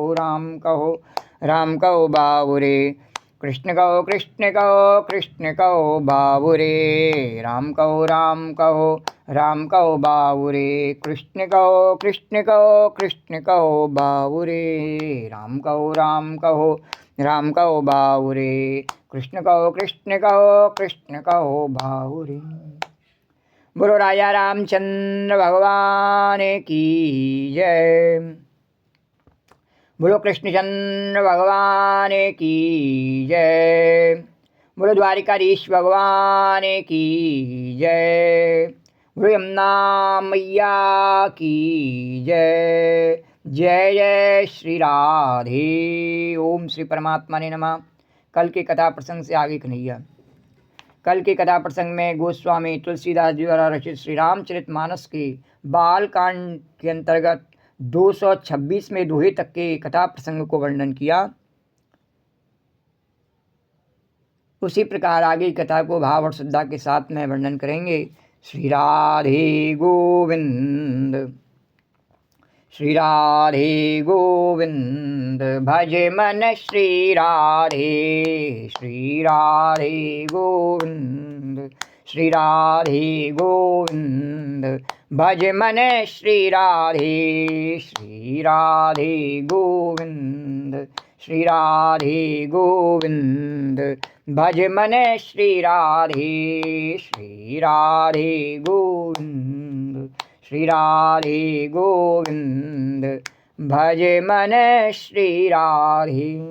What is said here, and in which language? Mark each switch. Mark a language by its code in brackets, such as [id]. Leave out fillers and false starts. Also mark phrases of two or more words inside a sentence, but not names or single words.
[hi] कहो बावरे कृष्ण कहो बावरे राम कहो बावरे कृष्ण कहो बावरे राम कहो बावरे कृष्ण कहो बावरे। बोलो राजा रामचंद्र भगवान की जय। बोलो कृष्णचंद्र भगवान की जय। बोलो द्वारिकाधीश भगवान की जय। बोलो यमुना मैया की जय। जय जय श्री राधे। ओम श्री परमात्मा ने नमः। कल की कथा प्रसंग से आगे कन्हैया। कल के कथा प्रसंग में गोस्वामी तुलसीदास जी द्वारा रचित श्री रामचरितमानस के बाल कांड के अंतर्गत 226 में दोहे तक के कथा प्रसंग को वर्णन किया। उसी प्रकार आगे की कथा को भाव और श्रद्धा के साथ में वर्णन करेंगे। श्री राधे गोविंद, श्री राधे गोविंद, भजे मन श्री राधे, श्री राधे गोविंद, श्री राधे गोविंद, भज मन श्री राधे, श्री राधे गोविंद, श्री राधे गोविंद, भज मन श्री राधे, श्री राधे गोविंद, श्री राधे गोविंद, भज मन श्री राधे।